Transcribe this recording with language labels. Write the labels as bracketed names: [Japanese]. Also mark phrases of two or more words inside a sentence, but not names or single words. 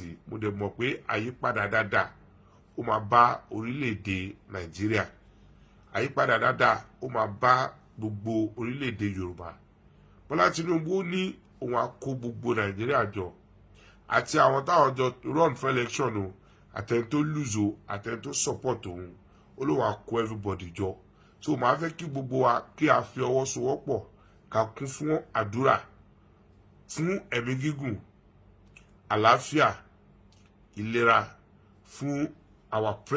[Yoruba] Mo dẹ̀ mọ̀ pé àyípadà dáadáa ó máa bá orílẹ̀-èdè Nàìjíríà, àyípadà dáadáa ó máa bá gbogbo orílẹ̀-èdè Yorùbá. Bọ́lá Tinubu ní òun á kó gbogbo Nàìjíríà jọ, àti àwọn táwọn jọ [English] run for election [Yoruba] o, àtẹni tó lose o, àtẹni tó support òun, ó lóun á kó everybody jọ. So màá fẹ́ kí gbogbo wa kí a fi ọwọ́ sowọ́pọ̀, ká kún fún àdúrà fún ẹ̀mí gígùn, àlàáfíà, ìlera fún our